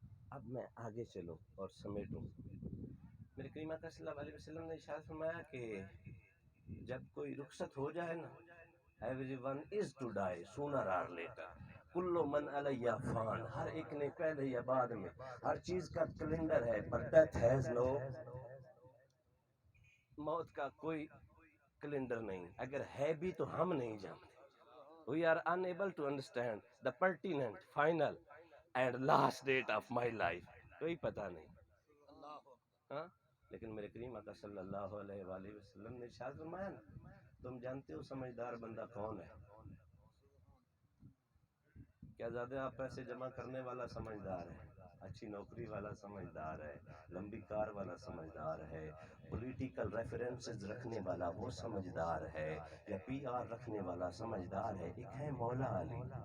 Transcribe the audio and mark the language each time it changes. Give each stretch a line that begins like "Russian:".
Urdu: اب میں آگے چلوں اور سمیٹوں. میرے کریم آقا صلی اللہ علیہ وسلم نے ارشاد فرمایا کہ جب کوئی رخصت ہو جائے نا
English: Everyone is to die sooner or later.
Arabic: کل من علیہ فان،
Urdu: ہر ایک نے پہلے یا بعد میں، ہر چیز کا کیلنڈر ہے،
English: پر death has no,
Urdu: موت کا کوئی کیلنڈر نہیں، اگر ہے بھی تو ہم نہیں جانتے.
English: We are unable to understand the pertinent, final and last date of my life.
Urdu: کوئی پتہ نہیں. ہاں لیکن میرے کریم آقا صلی اللہ علیہ وآلہ وسلم نے ارشاد فرمایا نا، تم جانتے ہو سمجھدار بندہ کون ہے؟ کیا زیادہ آپ پیسے جمع کرنے والا سمجھدار ہے، اچھی نوکری والا سمجھدار ہے، لمبی کار والا سمجھدار ہے، پولیٹیکل ریفرنسز رکھنے والا وہ سمجھدار ہے، یا پی آر رکھنے والا سمجھدار ہے؟ ایک ہے مولا علی.